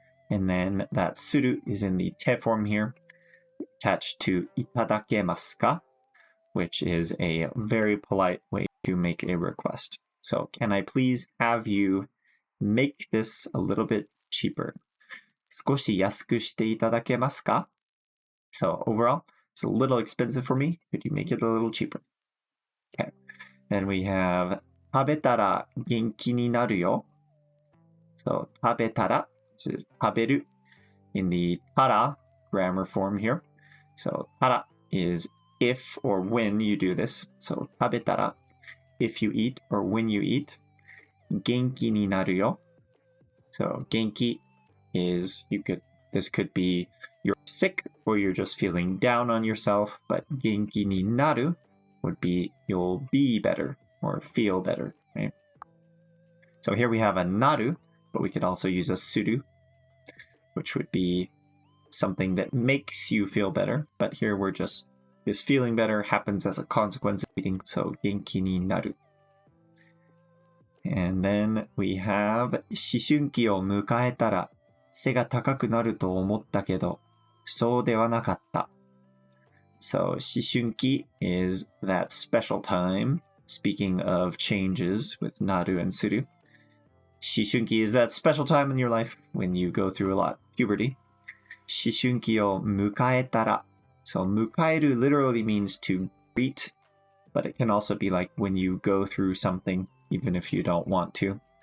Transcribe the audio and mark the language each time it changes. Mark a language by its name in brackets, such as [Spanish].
[English] And then that suru is in the te form here, attached to itadakemasu ka, which is a very polite way to make a request. So can I please have you make this a little bit cheaper? [Japanese] 少し安くしていただけますか? [English] So overall, it's a little expensive for me. Could you make it a little cheaper? Okay. Then we have [Japanese] 食べたら元気になるよ. [English] So 食べたら, this is 食べる in the tara grammar form here. So たら is if or when you do this. So 食べたら, if you eat or when you eat. [Japanese] 元気になるよ. [English] So 元気 is, this could be you're sick or you're just feeling down on yourself, but 元気になる would be you'll be better or feel better, right? So here we have a naru, but we could also use a suru, which would be something that makes you feel better. But here we're just, this feeling better happens as a consequence of eating, so 元気になる. And then we have [Japanese] 思春期を迎えたら背が高くなると思ったけど、そうではなかった. [English] So 思春期 is that special time. Speaking of changes with naru and suru, 思春期 is that special time in your life when you go through a lot, puberty. [Japanese] 思春期を迎えたら. [English] So 迎える literally means to greet, but it can also be like when you go through something, even if you don't want to.